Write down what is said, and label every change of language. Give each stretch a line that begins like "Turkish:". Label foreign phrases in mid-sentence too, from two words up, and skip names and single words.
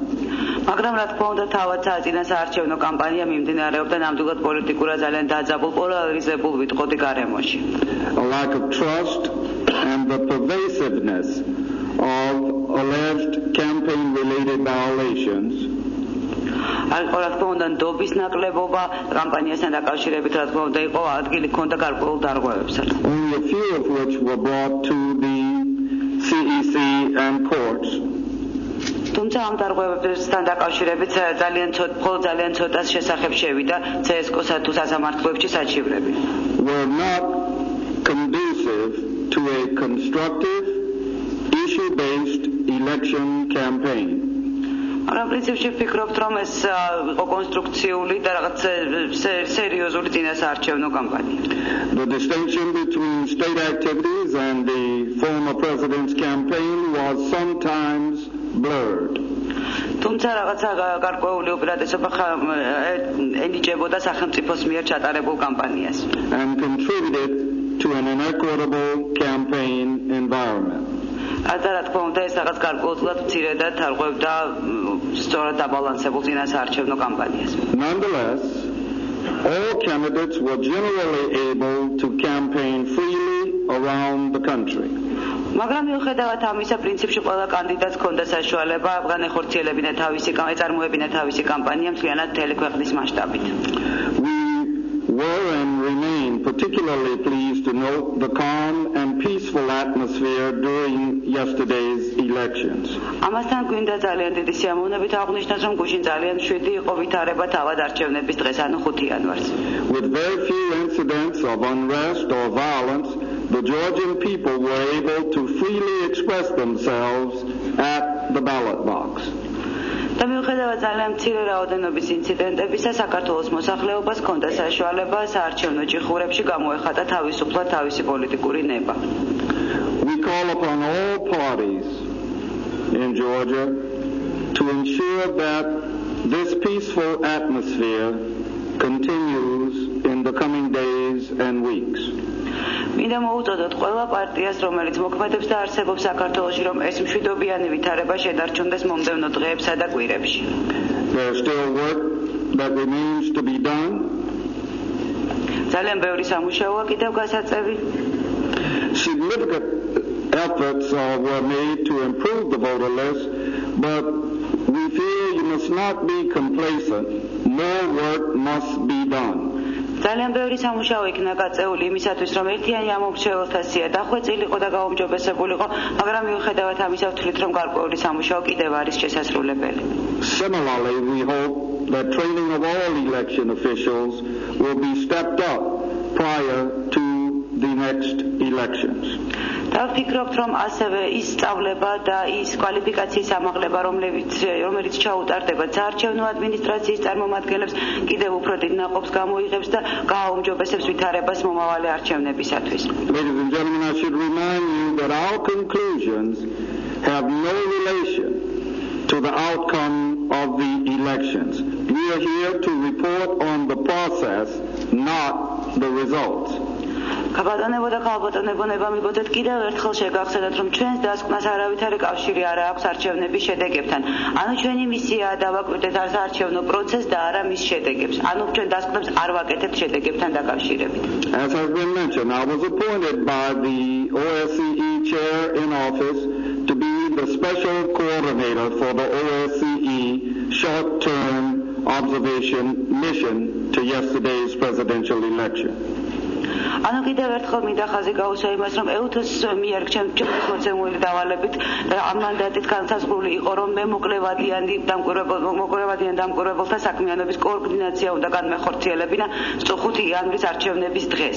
Georgian: მაგრამ რა თქმა უნდა თავად წინა საარჩევნო კამპანია მიმდინარეობდა ნამდვილად პოლიტიკურად ძალიან დაძაბულ პოლარიზებულ ვიტყოდი გარემოში.
English: A lack of trust and the pervasiveness of alleged campaign-related violations.
Georgian: რა თქმა უნდა ნდობის ნაკლებობა კამპანიასთან დაკავშირებით რა თქმა უნდა იყო ადგილი ჰქონდა გარკვეულ დარღვევებსაც.
English: Only a few of which were brought to the CEC and courts.
Georgian: თუმცა ამ დარღვევებთან დაკავშირებით ძალიან ცოტას შესახებ შევიდა CSKO-სა თუ სასამართლოებში საჩივრები.
English: Were not conducive to a constructive, issue-based election campaign.
Georgian: მაგრამ პრინციპში ვფიქრობთ, რომ ეს იყო კონსტრუქციული და რაღაც სერიოზული წინასაარჩევნო კამპანია.
English: The distinction between state activities and the former president's campaign was sometimes blurred.
Georgian: თუმცა რაღაცა გარკვეული უპირატესობა ენიჭებოდა სახელმწიფოს მიერ ჩატარებულ კამპანიას.
English: And contributed to an inequitable campaign environment.
Georgian: და რა თქმა უნდა ეს რაღაც გარკვეულად მცირედად თარღვევდა სწორად დაბალანსებულ წინასაარჩევნო კამპანიას.
English: Nonetheless, all candidates were generally able to campaign freely around the country.
Georgian: მაგრამ მიუხედავად ამისა, პრინციპში ყველა კანდიდატს ჰქონდა საშუალება განეხორციელებინა თავისი წარმოებინა თავისი კამპანია მთლიანად მთელი ქვეყნის მასშტაბით.
English: We were and remain particularly pleased to note the calm and peaceful atmosphere during yesterday's elections.
Georgian: ამასთან გვინდა ძალიან დიდი სიამოვნებით აღნიშნოს, რომ გუშინ ძალიან მშვიდი იყო ვითარება თავად არჩევნების დღეს, ანუ 5 იანვარს.
English: With very few incidents of unrest or violence, the Georgian people were able to freely express themselves at the ballot box.
Georgian: და მიუხედავად ძალიან მცირე რაოდენობის ინციდენტებისა, საქართველოს მოსახლეობას ჰქონდა საშუალება საარჩევნო ჭიხურებში გამოეხატა თავისუფლად თავისი პოლიტიკური ნება.
English: We call upon all parties in Georgia to ensure that this peaceful atmosphere continues in the coming days and weeks.
Georgian: მინდა მოუწოდოთ ყველა პარტიას, რომელიც მოქმედებს და არსებობს საქართველოში, რომ ეს მშვიდობიანი ვითარება შედარჩუნდეს მომდევნო დღეებსა და კვირებში.
English: There is still work that remains to be done.
Georgian: ძალიან ბევრი სამუშაოა კიდევ გასაწევი.
English: Significant efforts were made to improve the voter list, but we feel you must not be complacent. More work must be done.
Georgian: ძალიან ბევრი სამუშაო იქნა გაწეული იმისათვის, რომ ერთიანი ამომრჩეველთა სია დახვეწილიყო და გაუმჯობესებულიყო, მაგრამ მიუხედავად ამისა ვთვლით, რომ გარკვეული სამუშაო კიდევ არის შესასრულებელი.
English: Similarly, we hope that training of all election officials will be stepped up prior to the next elections.
Georgian: და ვფიქრობთ, რომ ასევე ის სწავლება და ის კვალიფიკაციის ამაღლება, რომელიც ჩაუტარდება საარჩევნო ადმინისტრაციის წარმომადგენლებს, კიდევ უფრო დიდ ნაყოფს გამოიღებს და გააუმჯობესებს ვითარებას მომავალი არჩევნებისათვის.
English: Ladies and gentlemen, I should remind you that our conclusions have no relation to the outcome of the elections. We are here to report on the process, not the results.
Georgian: Ქაბატონებო და ქალბატონებო, მიბოდეთ კიდევ ერთხელ შეგახსენოთ, რომ ჩვენს დასკვნას არავითარი კავშირი არ აქვს არჩევნების შედეგებთან. ანუ ჩვენი მისიაა დავაკვირდეთ საარჩევნო პროცესს და არა მის შედეგებს. ანუ ჩვენ დასკვნებს არ ვაკეთებთ შედეგებთან დაკავშირებით.
English: As has been mentioned, I was appointed by the OSCE chair in office to be the special coordinator for the OSCE short-term observation mission to yesterday's presidential election.
Georgian: ანუ კიდევ ერთხელ მინდა ხაზი გაუსვა იმას, რომ EUTHOS მიერ ჩემთვის მოცემული დავალებით ამ მანდატით განსაზღვრული იყო, რომ მე მოკლევადიან დამკვირვებელთა საქმიანობის კოორდინაცია უნდა განმეხორციელებინა 5 იანვრის არჩევნების დღეს.